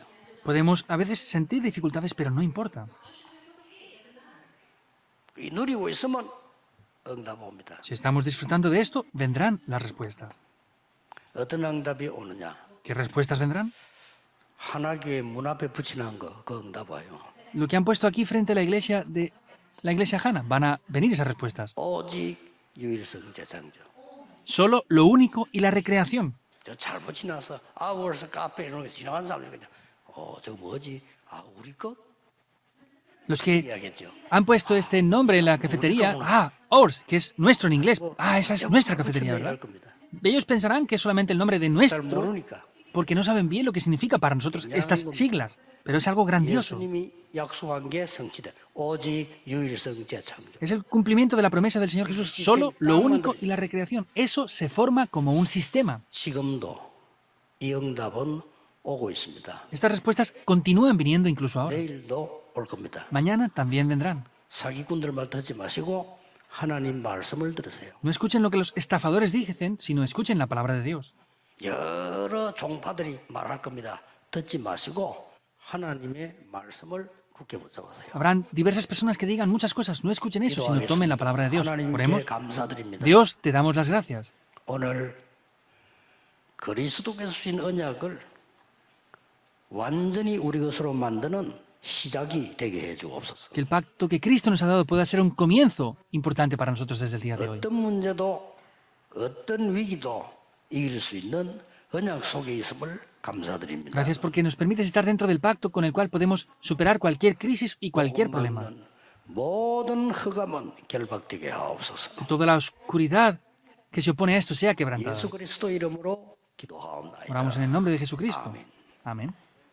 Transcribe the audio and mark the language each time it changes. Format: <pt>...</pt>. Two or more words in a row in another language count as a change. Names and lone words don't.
<es>Podemos a veces sentir dificultades, pero no importa.</es> <ko>이 누리고 있으면 응답 옵니다.</ko> <es>Si estamos disfrutando de esto, vendrán las respuestas.</es> <ko>어떤 응답이 오느냐?</ko> <es>¿Qué respuestas vendrán?</es> <ko>하나교회 문 앞에 붙이는 거, 그 응답 와요.</ko> <es>Lo que han puesto aquí frente a la iglesia de la iglesia Hana, van a venir esas respuestas.</es> <ko>오직 유일성 재창조.</ko> <es>Solo lo único y la recreación.</es> <ko>저 잘 붙여놔서 아워스 카페 이런 거 지나간 사람들 그냥 저거 뭐지? 우리 거?</ko> <es>Los que</es> <ko>이야기했죠.</ko> <es>han puesto este nombre en la cafetería, Ors, que es nuestro en inglés. Esa es nuestra cafetería,</es> <ko>붙였네, 이럴</ko> <es>¿verdad?</es> <ko>겁니다.</ko> <es>Ellos pensarán que es solamente el nombre de</es> <ko>잘</ko> <es>nuestro,</es> <ko>모르니까.</ko> <es>porque no saben bien lo que significa para nosotros estas siglas, pero es algo grandioso.</es> <ko>예수님이 약속한 게 성취돼. 오직 유일성 재창조.</ko> <es>Es el cumplimiento de la promesa del Señor Jesús, solo lo único y la recreación. Eso se forma como un sistema.</es> <ko>지금도 이 응답은 오고 있습니다.</ko> <es>Estas respuestas continúan viniendo incluso ahora.</es> <ko>내일도 올 겁니다.</ko> <es>Mañana también vendrán.</es> <ko>사기꾼들 말 듣지 마시고 하나님 말씀을 들으세요.</ko> <es>No escuchen lo que los estafadores dicen, sino escuchen la palabra de Dios.</es> <ko>여러 종파들이 말할 겁니다. 듣지 마시고 하나님의 말씀을 굳게 붙잡으세요.</ko> <es>Habrán diversas personas que digan muchas cosas. No escuchen eso, sino tomen la palabra de Dios.</es> <ko>하나님께</ko> <es>Oremos.</es> <ko>감사드립니다.</ko> <es>Dios, te damos las gracias.</es> <ko>오늘 그리스도께서 주신 언약을 완전히 우리 것으로 만드는 시작이 되게 해주옵소서.</ko> <es>Que el pacto que Cristo nos ha dado pueda ser un comienzo importante para nosotros desde el día de hoy.</es> <ko>어떤 문제도 어떤 위기도 이길 수 있는 언약 속에 있음을 감사드립니다.</ko> <es>Gracias porque nos permites estar dentro del pacto con el cual podemos superar cualquier crisis y cualquier problema.</es> <ko>모든 흑암은 결박되게 하옵소서.</ko> <es>Toda la oscuridad que se opone a esto sea quebrantada.</es> <ko>예수 그리스도 이름으로 기도하옵나이다.</ko> <es>Oramos en el nombre de Jesucristo. Amén. Amén.</es>